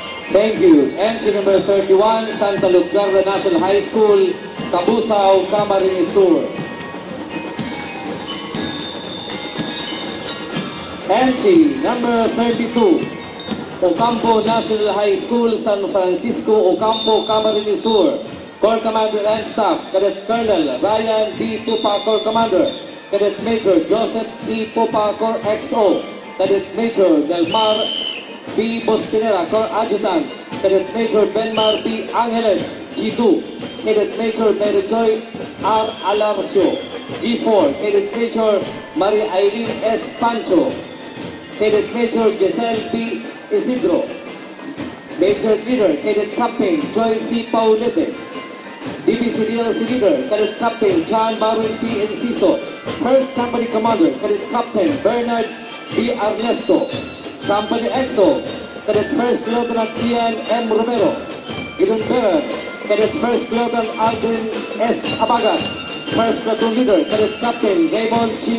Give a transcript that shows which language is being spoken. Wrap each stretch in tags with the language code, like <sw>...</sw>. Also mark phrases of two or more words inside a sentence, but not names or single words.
<en>Thank you. Entry number 31, Santa Luzgarda National High School, Cabusao, Camarines Sur. Entry number 32, Ocampo National High School, San Francisco, Ocampo, Camarines Sur. Corps Commander and Staff, Cadet Colonel Ryan D. Pupa, Corps Commander. Cadet Major Joseph E. Pupa, Corps XO. Cadet Major Delmar B. Bostinera, Corps Adjutant. Cadet Major Benmar B. Angeles, G2. Cadet Major Mary Joy R. Alarcio, G4. Cadet Major Maria Eileen S. Pancho. Cadet Major Giselle B. Isidro. Major Leader, Cadet Captain Joy C. Paulete. DBCDLC Leader, Cadet Captain John Marwin P. Enciso. First Company Commander, Cadet Captain Bernard B. Ernesto. Company EXO, Cadet First Lieutenant Ian M. Romero. Gideon Bearer, Cadet First Lieutenant Aldrin S. Abagat. First Platoon Leader, Cadet Captain Raymond G.</en>